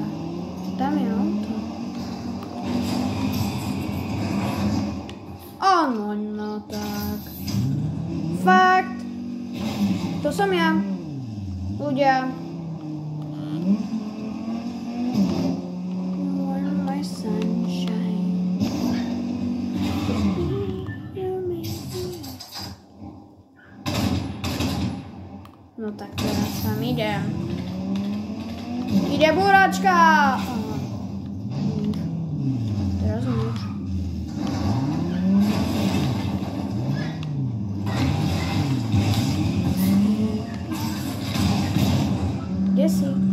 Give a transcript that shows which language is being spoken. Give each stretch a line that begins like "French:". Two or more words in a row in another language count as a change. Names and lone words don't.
Slovak: Tam je auto. No tak. Fakt. To som ja. Ľudia.
English: You are my sunshine.
Slovak: No tak teraz tam idem. Ide buračka! Teraz muž. Kde si?